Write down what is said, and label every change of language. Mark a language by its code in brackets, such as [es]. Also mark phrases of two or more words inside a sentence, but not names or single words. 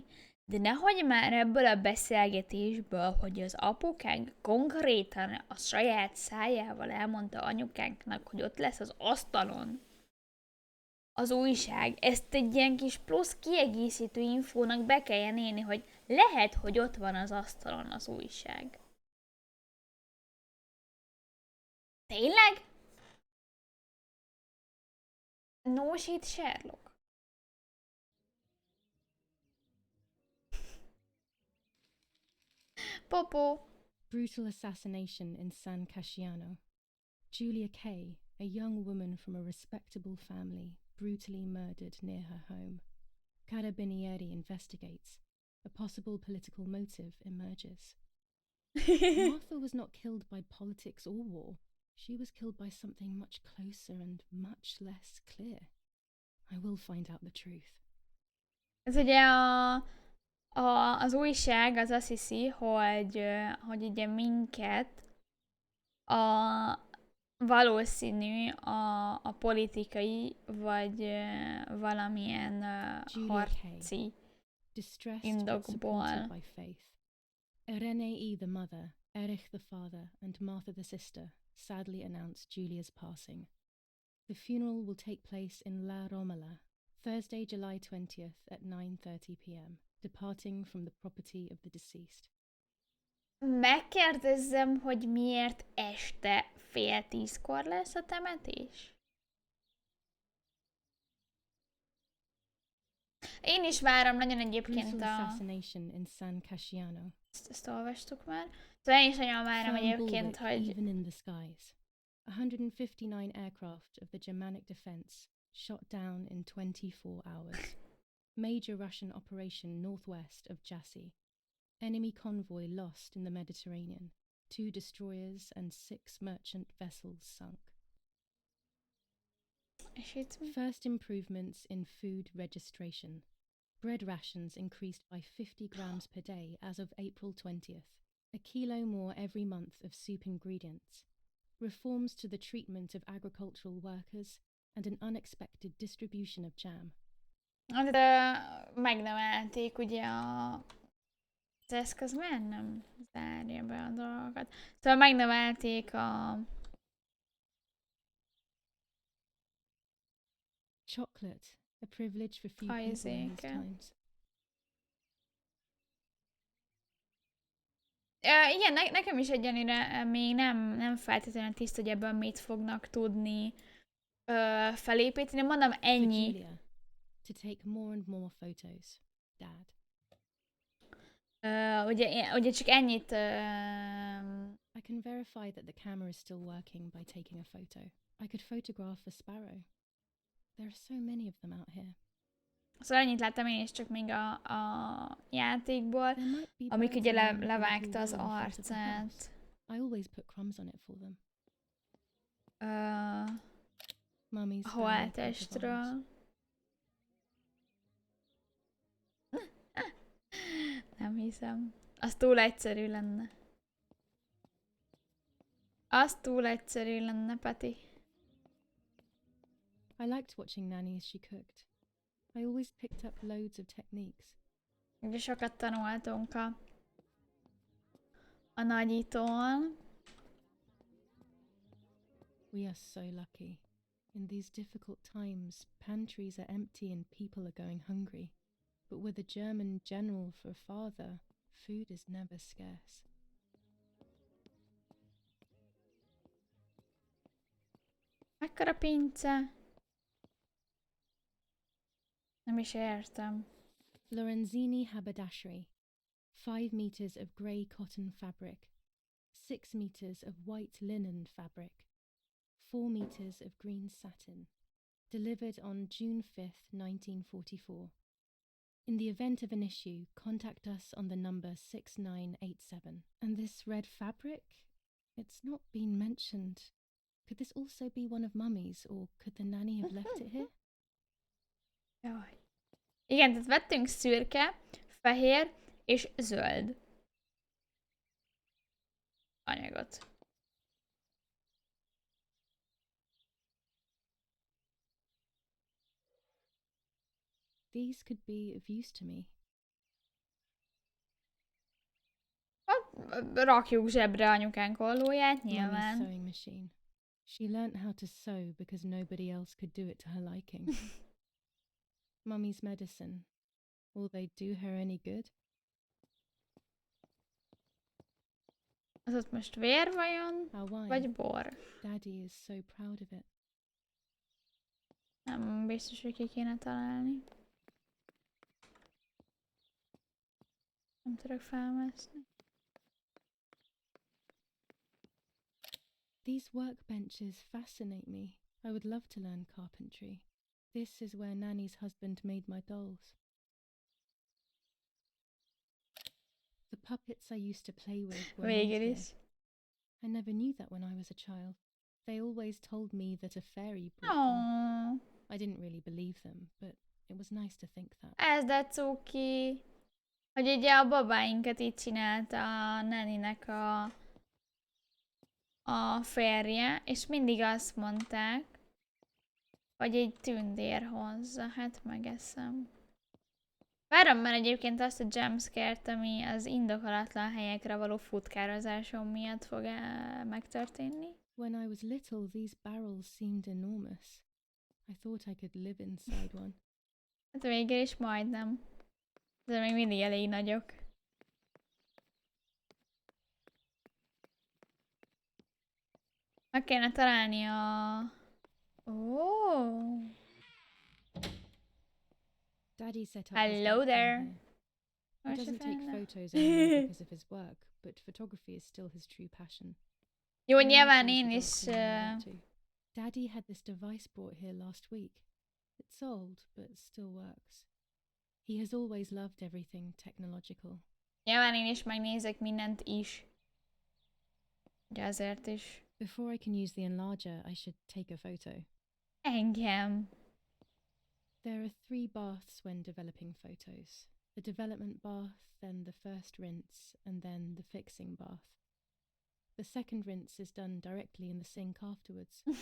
[hu] De nehogy már ebből a beszélgetésből, hogy az apukánk konkrétan a saját szájával elmondta anyukánknak, hogy ott lesz az asztalon az újság, ezt egy ilyen kis plusz kiegészítő infónak be kelljen élni, hogy lehet, hogy ott van az asztalon az újság. Tényleg? [en] No shit, Sherlock. Popo. Brutal assassination in San Casciano. Julia Kay, a young woman from a respectable family, brutally murdered near her home. Carabinieri investigates. A possible political motive emerges. Martha was not killed by politics or war. She was killed by something much closer and much less clear. I will find out the truth. [hu] Ez ugye az újság az azt hiszi, hogy ugye minket valószínű a politikai vagy valamilyen harci indokból. [en] Irene the mother, Erich the father, and Martha the sister sadly announced Julia's passing. The funeral will take place in La Romola, Thursday, July 20th at 9:30 p.m., departing from the property of the deceased. [hu] Megkérdezzem, hogy miért este 9:30-kor lesz a temetés? Én is várom nagyon egyébként [en] assassination in San Casciano. [hu] Ezt olvastuk már. Szóval én is nagyon várom egyébként, hogy... [en] Even in the skies. 159 aircraft of the Germanic defense shot down in 24 hours. Major Russian operation northwest of Jassy. Enemy convoy lost in the Mediterranean. 2 destroyers and 6 merchant vessels sunk. First improvements in food registration. Bread rations increased by 50 grams per day as of April 20th. A kilo more every month of soup ingredients. Reforms to the treatment of agricultural workers and an unexpected distribution of jam. [hu] Megnevelték ugye az eszköz, miért nem zárja be a dolgokat? Szóval megnevelték [en] Chocolate, a privilege for few people in these times. [hu] Igen, nekem is egyenlőre még nem feltétlenül tiszta, hogy ebből mit fognak tudni felépíteni. Mondom, ennyi. [en] Julia, to take more and more photos, Dad. [hu] Ugye csak ennyit... [en] I can verify that the camera is still working by taking a photo. I could photograph a sparrow. There are so many of them out here. [hu] Szóval ennyit láttam én is csak még a játékból, amik ugye levágta az arcát. [en] I always put crumbs on it for them. [hu] A holttestről. Nem hiszem. Az túl egyszerű lenne. Az túl egyszerű lenne, Peti. [en] I liked watching Nanny as she cooked. I always picked up loads of techniques. [hu] Ugye sokat tanultunk a nagyitól. [en] We are so lucky. In these difficult times, pantries are empty and people are going hungry. But with a German general for a father, food is never scarce. [hu] Mekkora pince? Nem is értem. [en] Lorenzini haberdashery. 5 meters of grey cotton fabric. 6 meters of white linen fabric. 4 meters of green satin. Delivered on June 5th, 1944. In the event of an issue, contact us on the number 6987. And this red fabric? It's not been mentioned. Could this also be one of Mummy's, or could the nanny have left it here? [hu] Jaj. Igen, tehát vettünk szürke, fehér és zöld anyagot. [en] These could be of use to me. [hu] Hát, rakjuk zsebre anyukánk ollóját, [en] Mummy's [hu] nyilván. [en] sewing machine. She learnt how to sew because nobody else could do it to her liking. Mummy's medicine. Will they do her any good? [hu] Az ott most vér vajon? [en] Our wine. [hu] Vagy bor? [en] Daddy is so proud of it. [hu] Nem biztos, hogy ki kéne találni. Nem tudok felmászni. [en] These workbenches fascinate me. I would love to learn carpentry. This is where Nanny's husband made my dolls. The puppets I used to play with were made [hu] Végül [en] here. [hu] is. [en] I never knew that when I was a child. They always told me that a fairy brought them. Aww. I didn't really believe them, but it was nice to think that. [hu] Ez de cuki. Hogy ugye a babáinkat így csinálta a Neninek a férje, és mindig azt mondták, hogy egy tündér hozza. Hát megeszem. Várom már egyébként azt a jumpscare-t, ami az indokolatlan helyekre való futkározásom miatt fog megtörténni. [en] When I was little, these barrels seemed enormous. I thought I could live inside one. [hu] Hát végül is majdnem. De még mindig elég nagyok. Meg kéne találni a... Oh. [en] Daddy set up Hello his there. webcam here. He Where's doesn't your take phone? photos anymore because of his work, but photography is still his true passion. [hu] Jó, [en] He [hu] nyilván [en] loves [hu] én [en] the [hu] is... [en] dogs when they're out too. Daddy had this device brought here last week. It's old, but still works. He has always loved everything technological. [hu] Nyilván én is megnézek mindent is. Ugye azért is. [en] Before I can use the enlarger, I should take a photo. [hu] Engem. [en] There are 3 baths when developing photos. The development bath, then the first rinse, and then the fixing bath. The second rinse is done directly in the sink afterwards.